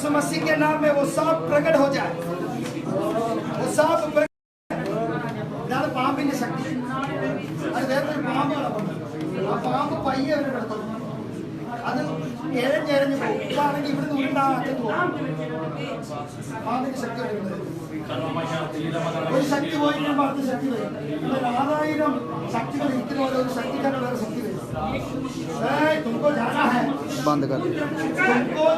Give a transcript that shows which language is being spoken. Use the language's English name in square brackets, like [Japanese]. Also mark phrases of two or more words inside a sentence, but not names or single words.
[Hindi] मसीह के नाम में वो सांप [Malayalam] प्रकट हो जाए वो सांप പാമ്പിന്റെ ശക്തി അത് വേറൊരു പാമ്പാണ് ആ പാമ്പ് പയ്യെ അത് എഴഞ്ഞെഴഞ്ഞ് പോകും ഇതാണെങ്കിൽ ഇവിടുന്ന് ഉരുണ്ടാകത്ത് പോകും പാമ്പിന്റെ ശക്തി ഒരു ശക്തി പോയി കഴിയുമ്പോൾ അടുത്ത ശക്തി വരും 1000 ശക്തികൾ ഇരിക്കുന്ന പോലെ ഒരു ശക്തിക്കാരുടെ വേറെ ശക്തി വരും [Hindi] तुमको जाना है बंद कर तुमको